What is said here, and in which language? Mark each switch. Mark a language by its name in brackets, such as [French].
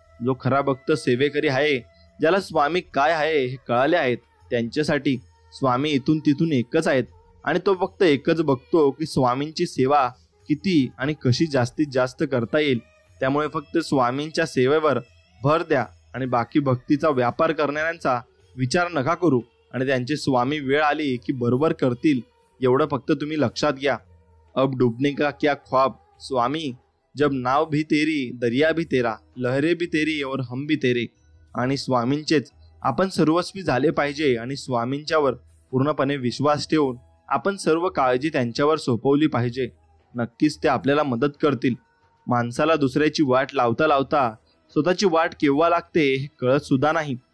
[Marathi] जो खरा भक्त सेवेकरी आहे, ज्याला स्वामी काय आहे हे कळाले आहेत, त्यांच्यासाठी स्वामी इथून तिथून एकच आहेत आणि तो फक्त एकच बघतो की स्वामींची सेवा किती आणि कशी जास्तीत जास्त करता येईल. त्यामुळे फक्त स्वामींच्या सेवेवर भर द्या आणि बाकी भक्तीचा व्यापार करणाऱ्यांचा विचार नका करू आणि त्यांचे स्वामी वेळ आली की बरोबर करतील एवढं फक्त तुम्ही लक्षात घ्या. [Hindi] अब डूबने का क्या ख्वाब स्वामी, जब नाव भी तेरी दरिया भी तेरा, लहरे भी तेरी और हम भी तेरे. [Marathi] आणि स्वामींचेच आपण सर्वस्वी झाले पाहिजे आणि स्वामींच्यावर पूर्णपणे विश्वास ठेवून आपण सर्व काळजी त्यांच्यावर सोपवली पाहिजे. नक्कीच ते आपल्याला मदत करतील. माणसाला दुसऱ्याची वाट लावता लावता स्वतःची वाट केव्हा लागते हे कळत सुद्धा नाही.